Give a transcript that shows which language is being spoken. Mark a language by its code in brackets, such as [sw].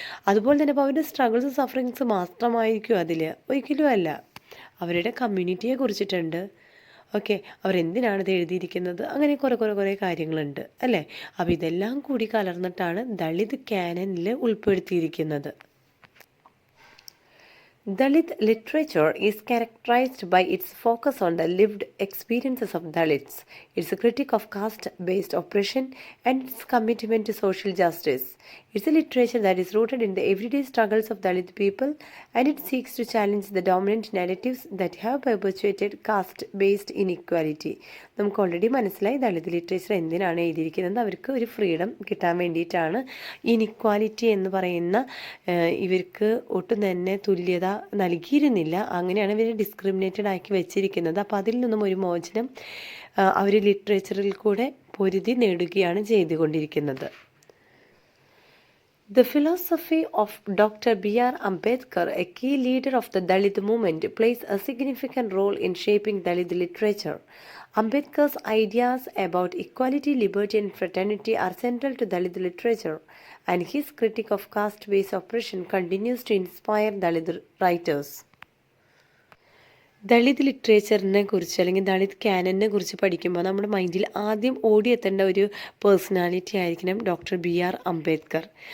[ml] അതുപോലെ തന്നെ അപ്പോൾ അവരുടെ സ്ട്രഗിൾസ്, സഫറിങ്സ് മാത്രമായിരിക്കും അതിൽ? ഒരിക്കലും അല്ല. അവരുടെ കമ്മ്യൂണിറ്റിയെ കുറിച്ചിട്ടുണ്ട്. ഓക്കെ, അവരെന്തിനാണ് ഇത് എഴുതിയിരിക്കുന്നത്, അങ്ങനെ കുറേ കാര്യങ്ങളുണ്ട് അല്ലേ? അപ്പോൾ ഇതെല്ലാം കൂടി കലർന്നിട്ടാണ് ദളിത് കാനനിൽ ഉൾപ്പെടുത്തിയിരിക്കുന്നത്. [en] Dalit literature is characterized by its focus on the lived experiences of Dalits, its critique of caste-based oppression, and its commitment to social justice. It's a literature that is rooted in the everyday struggles of Dalit people, and it seeks to challenge the dominant narratives that have perpetuated caste-based inequality. [ml] നമുക്ക് already മനസ്സിലായി Dalit literature എന്തിനാണ് എഴുതിയിരിക്കുന്നത്. അവർക്ക് ഒരു freedom കിട്ടാൻ വേണ്ടിയിട്ടാണ്. Inequality എന്ന് പറയുന്ന ഇവർക്ക് ഒട്ടും തന്നെ തുല്യത നൽകിയിരുന്നില്ല. അങ്ങനെയാണ് ഇവർ ഡിസ്ക്രിമിനേറ്റഡ് ആക്കി വെച്ചിരിക്കുന്നത്. അപ്പോൾ അതിൽ നിന്നും ഒരു മോചനം അവർ ലിറ്ററേച്ചറിൽ കൂടെ പൊരുതി നേടുകയാണ് ചെയ്തുകൊണ്ടിരിക്കുന്നത്. [en] The philosophy of Dr. B.R. Ambedkar, a key leader of the Dalit movement, plays a significant role in shaping Dalit literature. Ambedkar's ideas about equality, liberty, and fraternity are central to Dalit literature, and his critique of caste-based oppression continues to inspire Dalit writers. [ml] Dalit ലിറ്ററേച്ചറിനെ കുറിച്ച് അല്ലെങ്കിൽ ദളിത് ക്യാനനെ കുറിച്ച് പഠിക്കുമ്പോൾ നമ്മുടെ മൈൻഡിൽ ആദ്യം ഓടിയെത്തേണ്ട ഒരു personality ആയിരിക്കണം doctor B R Ambedkar.